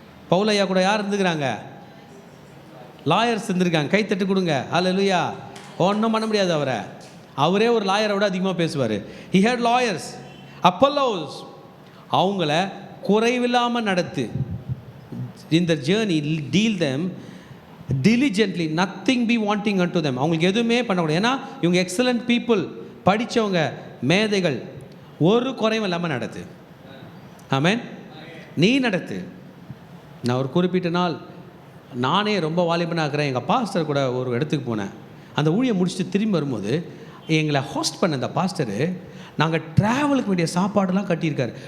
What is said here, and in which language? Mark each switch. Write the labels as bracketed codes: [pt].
[ta] பவுலையா கூட யார் இருந்துக்கிறாங்க? லாயர்ஸ் இருந்திருக்காங்க. கைத்தட்டு கொடுங்க. அல்லேலூயா. ஒன்றும் பண்ண முடியாது அவரை. அவரே ஒரு லாயரை விட அதிகமாக பேசுவார். [en] He hate lawyers. [ta] அப்பல்லோஸ் அவங்கள குறைவில்லாமல் நடத்து. இந்த [en] Journey deal them diligently, nothing be wanting unto them. [ta] அவங்களுக்கு எதுவுமே பண்ணக்கூடாது. ஏன்னா இவங்க [en] excellent people, [ta] படித்தவங்க, மேதைகள். ஒரு குறைவும் இல்லாமல் நடத்து. ஆமென். நீ நடத்து. நான் ஒரு குறிப்பிட்ட நாள் நானே ரொம்ப வாலிபனாகிறேன். எங்கள் பாஸ்டர் கூட ஒரு இடத்துக்கு போனேன். அந்த ஊழியம் முடிச்சுட்டு திரும்பி வரும்போது எங்களை ஹோஸ்ட் பண்ண அந்த பாஸ்டரு நாங்கள் ட்ராவலுக்கு வேண்டிய சாப்பாடெல்லாம் கட்டியிருக்காரு.